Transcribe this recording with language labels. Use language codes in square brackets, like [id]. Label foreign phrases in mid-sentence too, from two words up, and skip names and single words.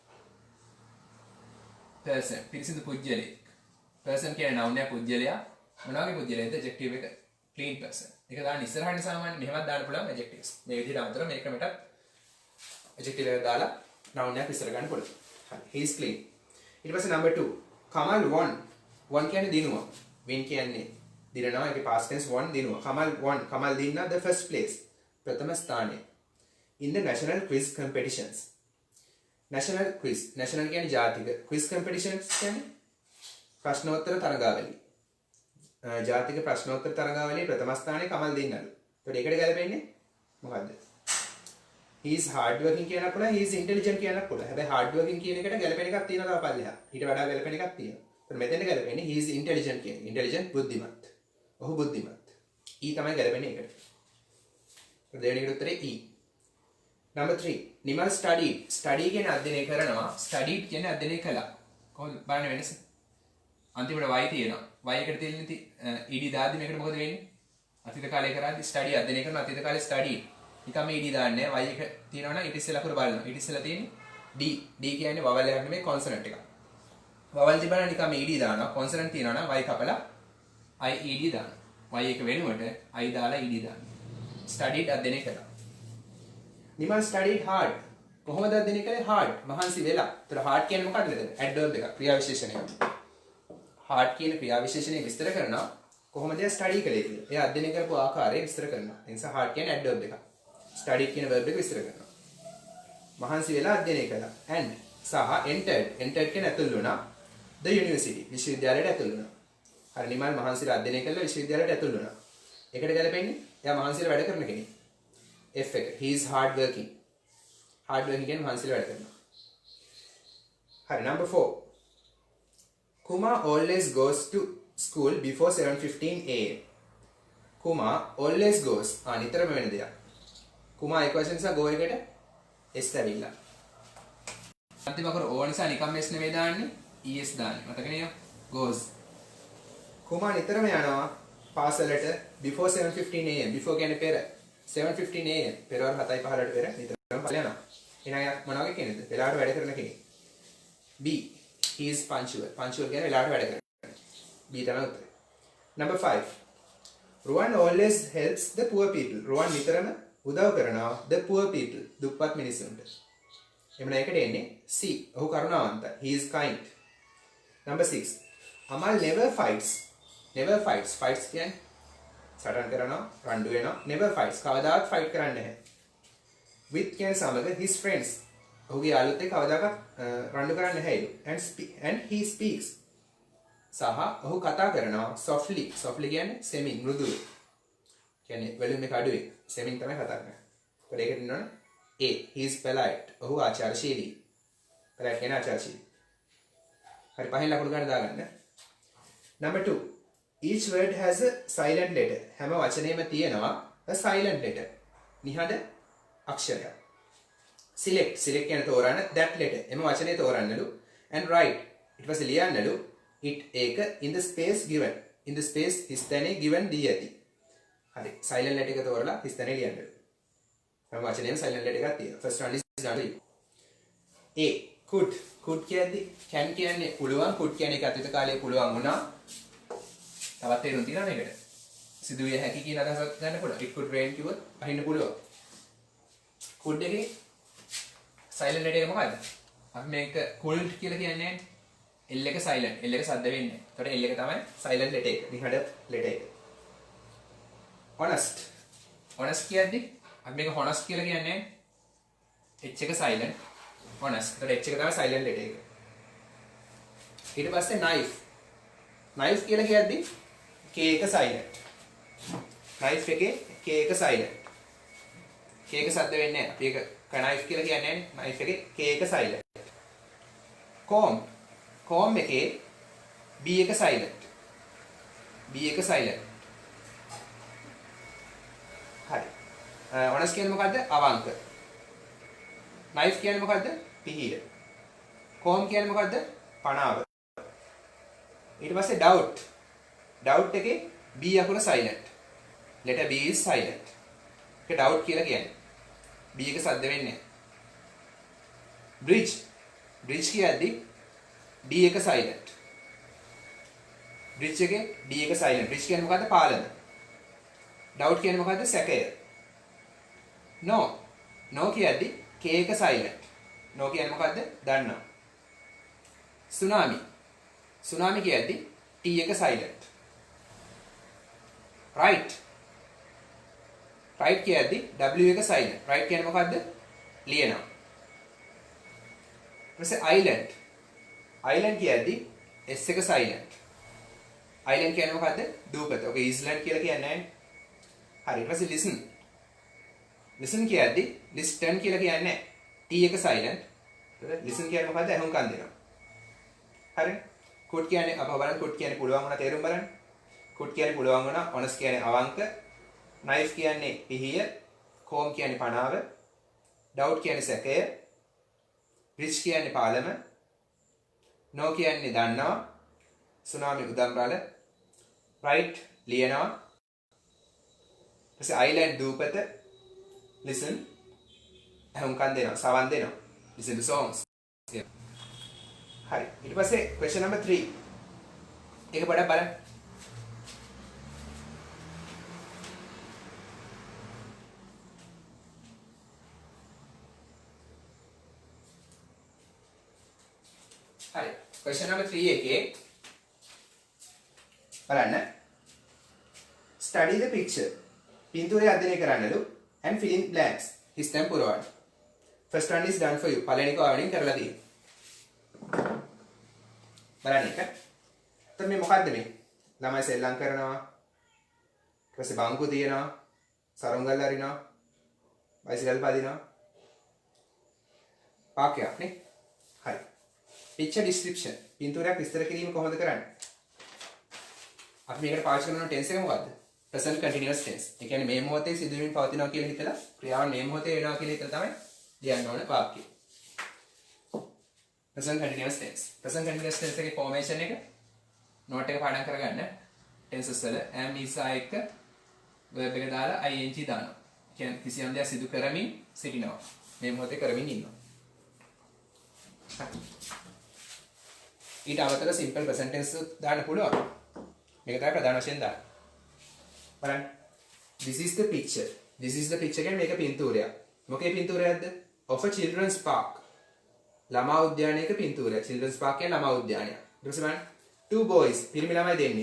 [si] person පිරිසිදු පුජ්‍යලෙක් person කියන noun එක පුජ්‍යලයා මොනවාගේ පුජ්‍යලයේද adjective එක [en] clean person [si] ඒක දාන්න ඉස්සරහට සාමාන්‍ය මෙහෙමත් දාන්න පුළුවන් adjectives මේ විදිහට අමතරව මේක මෙතන adjective එක දාලා noun එකක් විස්තර ගන්න පුළුවන්. හරි. [en] He is clean. [si] ඊට පස්සේ number 2. Kamal won. Won කියන්නේ දිනුවා. win කියන්නේ දිනනවා. ඒකේ [en] past tense won [si] දිනුවා. Kamal won. Kamal දින්නා [en] the first place. [si] ප්‍රථම ස්ථානය. [en] In the national quiz competitions. National quiz. [si] National කියන්නේ ජාතික. [en] Quiz competitions [si] කියන්නේ ප්‍රශ්නෝත්තර තරගාවලිය. ජාතික ප්‍රශ්නෝත්තර තරගාවලියේ ප්‍රථම ස්ථානයේ කමල් දින්නලු. ඒකට ඒකට ගැලපෙන්නේ මොකද්ද? [en] he is hard working [si] කියනක් පුළුවන් [en] he is intelligent [si] කියනක් පුළුවන් හැබැයි [en] hard working [si] කියන එකට ගැලපෙන එකක් තියෙනවා තව පල්ලෙහා ඊට වඩා ගැලපෙන එකක් තියෙනවා ඒත් මෙතෙන්ට ගැලපෙන්නේ [en] he is intelligent [si] කියන්නේ intelligent බුද්ධිමත් ඔහු බුද්ධිමත් e තමයි ගැලපෙන්නේ ඒකට දෙවෙනි එකට උත්තරේ e number 3 නිමල් study කියන්නේ අධ්‍යයනය කරනවා studied කියන්නේ අධ්‍යයනය කළා කොහොමද බලන්න වෙනස අන්තිමට y තියෙනවා y එකට තියෙන්නේ ed දාද්දි මේකට මොකද වෙන්නේ අතීත කාලේ කරද්දි study අධ්‍යයනය කරන අතීත කාලේ studied නිකම් ed දාන්නේ y එක තියෙනවා නම් ඊට ඉස්සෙල්ලා අකුර බලනවා ඊට ඉස්සෙල්ලා තියෙන්නේ d කියන්නේ vowel එකක් නෙමෙයි consonant එකක් vowel තිබුණා නිකම් ed දානවා consonant තියෙනවා නම් y කපලා i ed දානවා y එක වෙනුවට i දාලා ed දානවා studied අධ්‍යයනය කළා නිමල් [en] studied hard [si] කොහොමද අධ්‍යයනය කළේ hard මහන්සි වෙලා ඒතර hard කියන්නේ මොකක්ද මෙතන adverb එකක් ක්‍රියා විශේෂණයක් hard කියන ක්‍රියා විශේෂණය විස්තර කරනවා කොහොමද study කළේ කියලා එයා අධ්‍යයනය කරපු ආකාරය විස්තර කරනවා ඒ නිසා hard කියන්නේ adverb එකක් studied කියන verb එක විස්තර කරනවා. මහන්සි වෙලා අධ්‍යයනය කළා. and සහ entered කියන ඇතුල් වුණා. [en] the university [si] විශ්වවිද්‍යාලයට ඇතුල් වුණා. හරි නිමල් මහන්සිලා අධ්‍යයනය කළා විශ්වවිද්‍යාලයට ඇතුල් වුණා. එකට ගැලපෙන්නේ එයා මහන්සියලා වැඩ කරන කෙනෙක්. F එක. [en] He is hard working. Hard working [si] කියන්නේ මහන්සියලා වැඩ කරනවා. හරි number 4. [en] Kuma always goes to school before 7:15 am. Kuma always goes. [si] නිතරම වෙන දෙයක්. Kuma equation නිසා go එකට s ඇවිල්ලා. අන්තිම අකුර o නිසා නිකම්ම s නෙවෙයි දාන්නේ es දාන්නේ. මතක නේද? goes. Kuma නිතරම යනවා පාසලට before 7:15 am. before කියන්නේ පෙර. 7:15 am. පෙරවරු 7:15ට පෙර නිතරම පල යනවා. එහෙනම් මොනවා වගේ කෙනෙක්ද? වෙලාවට වැඩ කරන කෙනෙක්. B. [en] He is punctual. Punctual [si] කියන්නේ වෙලාවට වැඩ කරනවා. B තමයි උත්තරේ. Number 5. [en] Ruwan always helps the poor people. [si] Ruwan නිතරම උදව් කරනවා [en] the poor people. [si] දුප්පත් මිනිසුන්ට. එමුණ එකට එන්නේ C. ඔහු කරුණාවන්තයි. [en] He is kind. Number 6. Amal never fights. Never fights. Fights [si] කියන්නේ සටන් කරනවා, රණ්ඩු වෙනවා. [en] Never fights. [si] කවදාවත් fight කරන්නේ නැහැ. With කියන සමග [en] his friends. [si] ඔහුගේ යාළුවොත් එක්ක කවදාකවත් රණ්ඩු කරන්නේ නැහැලු. [en] And he speaks. [si] සහ ඔහු කතා කරනවා softly. Softly කියන්නේ semi මෘදුව. කියන්නේ වොලියුම් එක අඩුවේ. semi තමයි කතා කරන්නේ. ඒකට ඒකට ඉන්නවනේ A. [en] He is polite. [si] ඔහු ආචාරශීලී. polite කියන්නේ ආචාරශීලී. හරි පහෙන් ලකුණු ගන්න දාගන්න. Number 2. [en] Each word has a silent letter. [si] හැම වචනේම තියෙනවා [en] a silent letter. [si] නිහඬ අක්ෂරයක්. [en] Select. Select [si] කියන තෝරන්න [en] that letter. [si] එම වචනේ තෝරන්නලු. [en] And write. [si] ඊට පස්සේ ලියන්නලු it ඒක [en] in the space given. In the space [si] හිස්තැනේ given දී ඇති. හරි. [en] silent letter [si] එක තෝරලා හිස්තැනේ ලියන්නලු. හැම වචනේම [en] silent letter [si] එකක් තියෙනවා. [en] first one is done. A. could. [si] could කියන්නේ can කියන්නේ පුළුවන්. could කියන්නේ ඒක අතීත කාලයේ පුළුවන් වුණා. තවත් තේරුම් තියෙනවා මේකට. සිදුවිය හැකි කියන අදහසක් ගන්න පුළුවන්. [en] it could rain [si] කිව්වොත් අහින්න පුළුවන්. could එකේ [en] silent letter [si] එක මොකද්ද? අපි මේක could කියලා කියන්නේ L එක silent. L එක සද්ද වෙන්නේ. එතකොට L එක තමයි [en] silent letter [si] එක. නිහඬ letter එක. honest. honest කියද්දි අපි මේක honest කියලා කියන්නේ H එක silent. honest. එතකොට H එක තමයි [en] silent letter [si] එක. ඊට පස්සේ knife. knife කියලා කියද්දි K එක silent. knife එකේ K එක silent. K එක සද්ද වෙන්නේ නැහැ. අපි ඒක knife කියලා කියන්නේ knife එකේ K එක silent. comb. comb එකේ B එක silent. B එක silent. හරි. honest කියන්නේ මොකද්ද? අවංක. knife කියන්නේ මොකද්ද? පිහිය. comb කියන්නේ මොකද්ද? පණාව. ඊට පස්සේ doubt. doubt එකේ B අකුර silent. [en] letter B is silent. [si] ඒක doubt කියලා කියන්නේ. B එක සද්ද වෙන්නේ නැහැ. bridge. bridge කියද්දි D එක silent. bridge එකේ D එක silent. bridge කියන්නේ මොකද්ද? පාලම. doubt කියන්නේ මොකද්ද? සැකය. no. no කියද්දි K එක silent. no කියන්නේ මොකද්ද? දන්නවා. tsunami. tsunami කියද්දි T එක silent. right. right කියද්දි W එක silent. right කියන්නේ මොකද්ද? ලියනවා. ඊපස්සේ island. island කියද්දි S එක silent. island කියන්නේ මොකද්ද? දූපත. ඔක island කියලා කියන්නේ නැහැ. හරි. ඊට පස්සේ listen. listen කියද්දි listen කියලා කියන්නේ නැහැ. T එක silent. listen කියන්නේ මොකද්ද? අහුම්කන් දෙනවා. හරි. could කියන්නේ අපව බලන්න could කියන්නේ පුළුවන් වුණා තේරුම් බලන්න. could කියන්නේ පුළුවන් වුණා. honest කියන්නේ අවංක. knife කියන්නේ පිහිය. comb කියන්නේ පණාව. doubt කියන්නේ සැකය. bridge කියන්නේ පාලම. no කියන්නේ දන්නවා. tsunami උදම්බල. right ලියනවා. ඊපස්සේ island දූපත. listen අහුම්කන් දෙනවා. සවන් දෙනවා. [en] listen to songs. [si] හරි. ඊට පස්සේ [en] question number 3. [si] ඒක පොඩ්ඩක් බලන්න. හරි. [en] question number 3 [si] එකේ බලන්න. [en] study the picture. [si] පින්තූරය අධ්‍යයනය කරන්නලු [en] and fill in blanks. [si] හිස්තැන් පුරවන්න. [en] first one is done for you. [si] පළවෙනි එක ඔයාලෙන් කරලා තියෙනවා. බලන්න එක. එතකොට මේ මොකද්ද මේ? ළමයි සෙල්ලම් කරනවා. පස්සේ බංකු තියෙනවා, සරුංගල් අරිනවා, බයිසිකල් පදිනවා. වාක්‍යයක් නේ. හරි. [en] picture description. [si] පින්තූරයක් විස්තර කිරීම කොහොමද කරන්නේ? අපි මේකට පාවිච්චි කරන ටෙන්ස් එක මොකද්ද? [en] present continuous tense. [si] ඒ කියන්නේ මේ මොහොතේ සිදුවීම් පවතිනවා කියලා හිතලා ක්‍රියාව මේ මොහොතේ වෙනවා කියලා හිතලා තමයි ලියන්න ඕන වාක්‍යය. [en] present continuous tense. present continuous tense [si] එකේ formation එක note එක පාඩම් කරගන්න. tenses වල am is එක verb එක දාලා ing දානවා. කියන්නේ කිසියම් දෙයක් සිදු කරමින් සිටිනවා. මේ මොහොතේ කරමින් ඉන්නවා. ඊට අමතරව [en] simple present tense [si] දාන්න පුළුවන්. මේක තමයි ප්‍රධාන වශයෙන් දාන්න. බලන්න. [en] This is the picture. This is the picture [si] කියන්නේ මේක පින්තූරයක්. මොකේ පින්තූරයක්ද? [en] Of a children's park. [si] ළමා උද්‍යානයක පින්තූරයක්. [en] Children's park [si] කියන්නේ ළමා උද්‍යානයක්. ඊට පස්සේ බලන්න. [en] Two boys. [si] පිරිමි ළමයි දෙන්නේ.